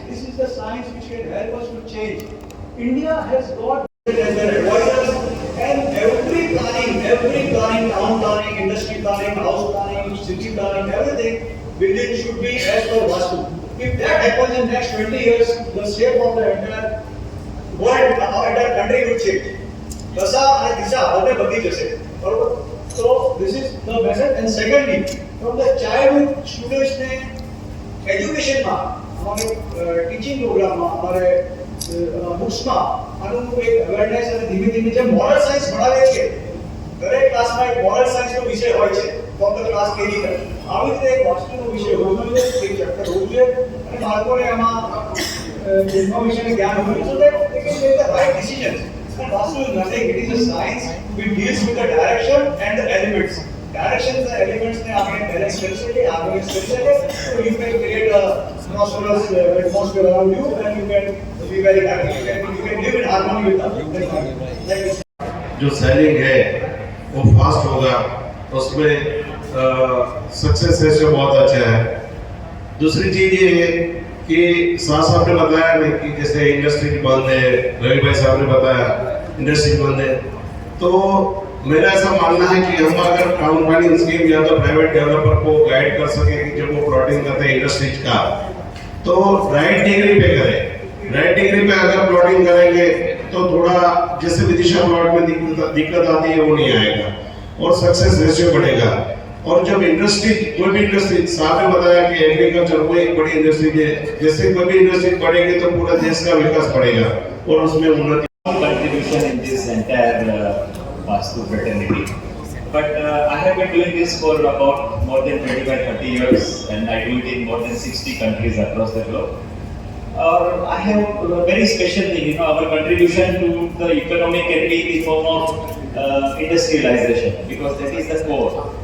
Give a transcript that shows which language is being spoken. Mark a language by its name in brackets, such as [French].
[English] This is the science which can help us to change. India has got as their advisors and every planning, town planning, industry planning, house planning, city planning, everything, building should be as per Vastu. If that happens in next 20 years, the shape of the entire world, our entire country will change. [Gujarati] Dasa and Disha, [English] both [Gujarati] badi jase. [English] So this is the message. And secondly, from the childhood students [Gujarati] ne education ma, [Hindi] हमारे [Gujarati] teaching program ma, हमारे books માં આનું એક awareness અને ધીમે ધીમે જે moral science ભણાવે છે દરેક ક્લાસમાં એક મોરલ સાયન્સનો વિષય હોય છે ફ્રોમ ધ ક્લાસ કેરી કરે આવી રીતે એક વાસ્તુનો વિષય હોવો જોઈએ, એક ચેપ્ટર હોવું જોઈએ અને બાળકોને એમાં ઇન્ફોર્મેશન જ્ઞાન હોવું જોઈએ [English] so that they can make the right decisions. And Vastu is nothing, it is a science which deals with the direction and the elements. Directions and elements [Gujarati] ne aapne balance kari શકે, [English] harmonious kari શકે, so you can create a prosperous atmosphere around you and you can be very happy and you can live in harmony with others. [Hindi] जो selling है वो fast होगा, उसमें success ratio बहुत अच्छा है. दूसरी चीज ये है कि साथ आपने बताया नहीं कि जैसे इंडस्ट्री बंद है, रवि भाई साहब ने बताया इंडस्ट्री बंद है, तो मेरा ऐसा मानना है कि हम अगर टाउन प्लानिंग स्कीम या तो प्राइवेट डेवलपर को गाइड कर सके कि जब वो प्लॉटिंग करते हैं इंडस्ट्रीज का तो राइट डिग्री पे करें. राइट डिग्री पे अगर प्लॉटिंग करेंगे तो थोड़ा जैसे विदिशा प्लॉट में दिक्कत आती है वो नहीं आएगा और सक्सेस रेशियो बढ़ेगा. और जब इंडस्ट्री कोई भी इंडस्ट्री साहब ने बताया कि एग्रीकल्चर वो एक बड़ी इंडस्ट्री है, जैसे कोई भी इंडस्ट्री बढ़ेगी तो पूरा देश का विकास बढ़ेगा और उसमें उन्नति. [English] Contribution in this entire Vastu fraternity. But I have been doing this for about more than 25-30 years and I do it in more than 60 countries across the globe. I have a very special thing, our contribution to the economy can be in the form of industrialization because that is the core.